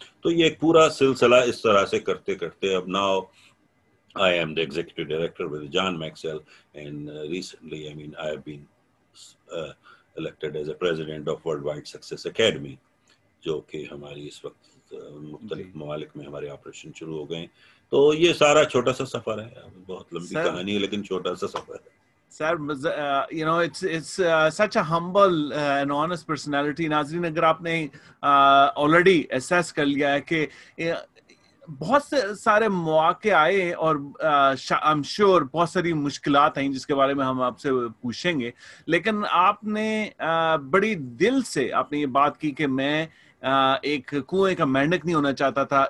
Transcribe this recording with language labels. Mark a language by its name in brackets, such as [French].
[Urdu] تو یہ ایک پورا سلسلہ اس طرح سے کرتے کرتے اب now [English] I am the executive director with John Maxwell, and recently, I mean, I have been elected as a president of Worldwide Success Academy, [Urdu] جو کہ ہماری اس وقت مختلف ممالک میں ہمارے آپریشن شروع ہو گئے. تو یہ سارا چھوٹا سا سفر ہے, بہت لمبی کہانی ہے لیکن چھوٹا سا سفر ہے. [English] Sir, you know, it's such a humble and honest personality. [Urdu] ناظرین, اگر آپ نے already assess کر لیا ہے کہ بہت سے سارے مواقع آئے اور [English] I'm sure [Urdu] بہت ساری مشکلات ہیں جس کے بارے میں ہم آپ سے پوچھیں گے, لیکن آپ نے بڑی دل سے آپ نے یہ بات کی کہ میں ایک کنویں کا مینڈک نہیں ہونا چاہتا تھا.